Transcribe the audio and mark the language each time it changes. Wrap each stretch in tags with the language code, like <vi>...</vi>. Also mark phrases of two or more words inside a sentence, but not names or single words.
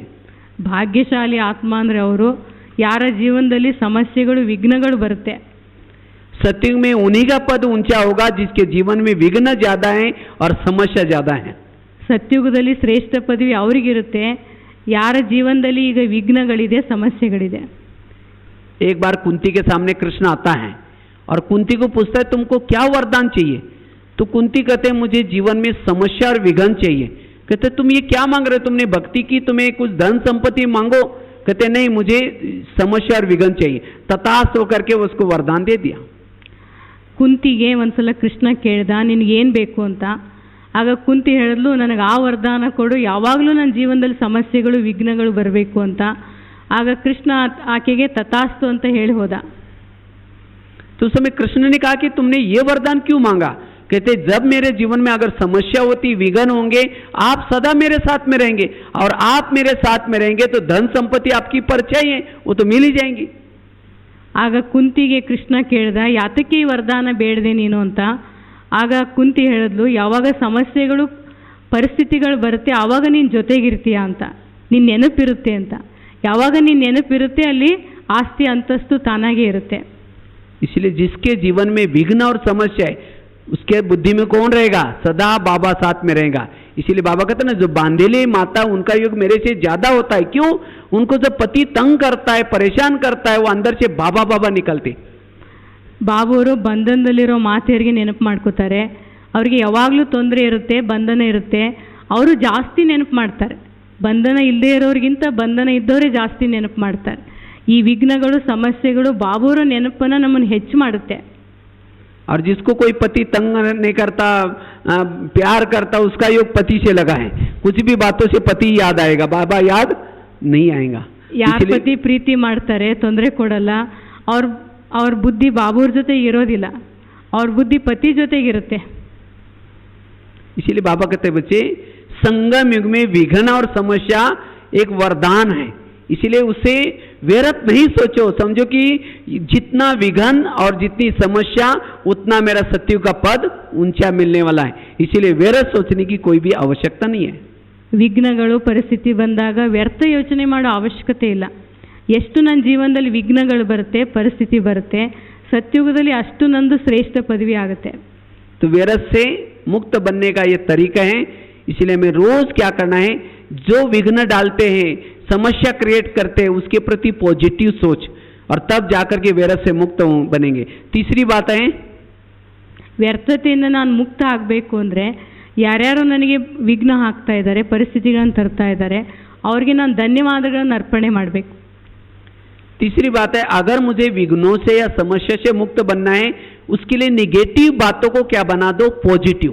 <kn>ಭಾಗ್ಯಶಾಲಿ ಆತ್ಮ ಅಂದರೆ ಅವರು ಯಾರ ಜೀವನದಲ್ಲಿ ಸಮಸ್ಯೆಗಳು, ವಿಘ್ನಗಳು ಬರುತ್ತೆ.</kn> <hi>सत्युग में उन्हीं का पद ऊंचा होगा जिसके जीवन में विघ्न ज्यादा है और समस्या ज्यादा है.</hi> <kn>ಸತ್ಯುಗದಲ್ಲಿ ಶ್ರೇಷ್ಠ ಪದವಿ ಅವರಿಗಿರುತ್ತೆ ಯಾರ ಜೀವನದಲ್ಲಿ ಈಗ ವಿಘ್ನಗಳಿದೆ, ಸಮಸ್ಯೆಗಳಿದೆ.</kn> <hi>एक बार कुंती के सामने कृष्ण आता है और कुंती को पूछता है तुमको क्या वरदान चाहिए? तो कुंती कहते हैं मुझे जीवन में समस्या और विघ्न चाहिए. कहते तुम ये क्या मांग रहे हो? तुमने भक्ति की, तुम्हें कुछ धन संपत्ति मांगो. कहते नहीं, मुझे समस्या और विघ्न चाहिए. तथास्तु करके उसको वरदान दे दिया.</hi> <kn>ಕುಂತಿಗೆ ಒಂದ್ಸಲ ಕೃಷ್ಣ ಕೇಳ್ದ ನಿನಗೇನು ಬೇಕು ಅಂತ. ಆಗ ಕುಂತಿ ಹೇಳಿದ್ಲು ನನಗೆ ಆ ವರದಾನ ಕೊಡು, ಯಾವಾಗಲೂ ನನ್ನ ಜೀವನದಲ್ಲಿ ಸಮಸ್ಯೆಗಳು, ವಿಘ್ನಗಳು ಬರಬೇಕು ಅಂತ. ಆಗ ಕೃಷ್ಣ ಆಕೆಗೆ ತಥಾಸ್ತು ಅಂತ ಹೇಳಿ ಹೋದ.</kn> <hi>तो उस समय कृष्ण ने कहा कि तुमने ये वरदान क्यों मांगा? कहते जब मेरे जीवन में अगर समस्या होती, विघ्न होंगे, आप सदा मेरे साथ में रहेंगे, और आप मेरे साथ में रहेंगे तो धन संपत्ति आपकी परिचय है, वो तो मिल ही जाएंगी.</hi> <kn>ಆಗ ಕುಂತಿಗೆ ಕೃಷ್ಣ ಕೇಳ್ದ ಯಾತಕ್ಕೆ ಈ ವರದಾನ ಬೇಡದೆ ನೀನು ಅಂತ. ಆಗ ಕುಂತಿ ಹೇಳಿದ್ಲು ಯಾವಾಗ ಸಮಸ್ಯೆಗಳು, ಪರಿಸ್ಥಿತಿಗಳು ಬರುತ್ತೆ ಆವಾಗ ನೀನು ಜೊತೆಗಿರ್ತೀಯ ಅಂತ, ನಿನ್ನ ನೆನಪಿರುತ್ತೆ ಅಂತ. ಯಾವಾಗ ನಿನ್ನ ನೆನಪಿರುತ್ತೆ ಅಲ್ಲಿ ಆಸ್ತಿ ಅಂತಸ್ತು ತಾನಾಗೇ ಇರುತ್ತೆ.</kn> <hi>इसलिए जिसके जीवन में विघ्न और समस्या है उसके बुद्धि में कौन रहेगा? सदा बाबा साथ में रहेगा. इसीलिए बाबा कहते हैं ना, जो बांधेली माता उनका योग मेरे से ज्यादा होता है. क्यों? उनको जब पति तंग करता है, परेशान करता है, वो अंदर से बाबा बाबा निकलते.</hi> <kn>ಬಾಬುವರು ಬಂಧನದಲ್ಲಿರೋ ಮಾತೆಯರಿಗೆ ನೆನಪು ಮಾಡ್ಕೋತಾರೆ. ಅವ್ರಿಗೆ ಯಾವಾಗಲೂ ತೊಂದರೆ ಇರುತ್ತೆ, ಬಂಧನ ಇರುತ್ತೆ, ಅವರು ಜಾಸ್ತಿ ನೆನಪು ಮಾಡ್ತಾರೆ. ಬಂಧನ ಇಲ್ಲದೆ ಇರೋರಿಗಿಂತ ಬಂಧನ ಇದ್ದವರೇ ಜಾಸ್ತಿ ನೆನಪು ಮಾಡ್ತಾರೆ. ಈ ವಿಘ್ನಗಳು, ಸಮಸ್ಯೆಗಳು ಬಾಬುವರ ನೆನಪನ್ನು ನಮ್ಮನ್ನು ಹೆಚ್ಚು ಮಾಡುತ್ತೆ.</kn> <hi>और जिसको कोई पति तंग नहीं करता, प्यार करता, उसका योग पति से लगा है। कुछ भी बातों से पति याद आएगा, बाबा याद नहीं आएगा।</hi> <kn>ಯಾರ ಪತಿ ಪ್ರೀತಿ ಮಾಡ್ತಾರೆ, ತೊಂದರೆ ಕೊಡಲ್ಲ, ಅವ್ರ ಬುದ್ಧಿ ಬಾಬುರ ಜೊತೆಗೆ ಇರೋದಿಲ್ಲ, ಅವ್ರ ಬುದ್ಧಿ ಪತಿ ಜೊತೆಗಿರುತ್ತೆ।</kn> <hi>इसीलिए बाबा कहते बच्चे, संगम युग में विघ्न और समस्या एक वरदान है, इसीलिए उसे व्यर्थ नहीं सोचो। समझो कि जितना विघ्न और जितनी समस्या उतना मेरा सत्युग का पद ऊंचा मिलने वाला है, इसीलिए व्यर्थ सोचने की कोई भी आवश्यकता नहीं है।</hi> <kn>ವಿಘ್ನಗಳು ಪರಿಸ್ಥಿತಿ ಬಂದಾಗ ವ್ಯರ್ಥ ಯೋಚನೆ ಮಾಡೋ ಅವಶ್ಯಕತೆ ಇಲ್ಲ। ಎಷ್ಟು ನನ್ನ ಜೀವನದಲ್ಲಿ ವಿಘ್ನಗಳು ಬರುತ್ತೆ, ಪರಿಸ್ಥಿತಿ ಬರುತ್ತೆ, ಸತ್ಯುಗದಲ್ಲಿ ಅಷ್ಟು ನಂದು ಶ್ರೇಷ್ಠ ಪದವಿ ಆಗುತ್ತೆ।</kn> <hi>तो व्यर्थ से मुक्त बनने का ये तरीका है। इसलिए हमें रोज क्या करना है, जो विघ्न डालते हैं, समस्या क्रिएट करते हैं, उसके प्रति पॉजिटिव सोच, और तब जाकर के व्यर्थ से मुक्त बनेंगे। तीसरी बात है,</hi> <kn>ವ್ಯರ್ಥತೆಯಿಂದ ನಾನು ಮುಕ್ತ ಆಗಬೇಕು ಅಂದರೆ ಯಾರ್ಯಾರು ನನಗೆ ವಿಘ್ನ ಹಾಕ್ತಾ ಇದ್ದಾರೆ, ಪರಿಸ್ಥಿತಿಗಳನ್ನು ತರ್ತಾ ಇದ್ದಾರೆ, ಅವ್ರಿಗೆ ನಾನು ಧನ್ಯವಾದಗಳನ್ನು ಅರ್ಪಣೆ ಮಾಡಬೇಕು।</kn> <hi>तीसरी बात है, अगर मुझे विघ्नों से या समस्या से मुक्त बनना है, उसके लिए निगेटिव बातों को क्या बना दो, पॉजिटिव।</hi>